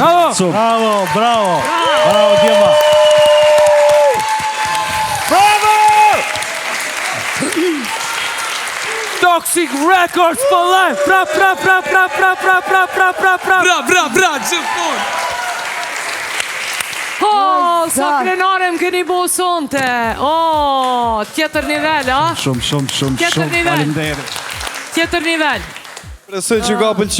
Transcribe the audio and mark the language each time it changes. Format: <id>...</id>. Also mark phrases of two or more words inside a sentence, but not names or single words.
<sq>Bravo, Djema. Bravo!</sq> <en>Toxic Records for life.</en> <sq>Bra, gjithmonë. Sa krenare më keni bo sonte tjetër nivel, a? Shumë faleminderit. Tjetër nivel Presoj që ka pëlqy</sq>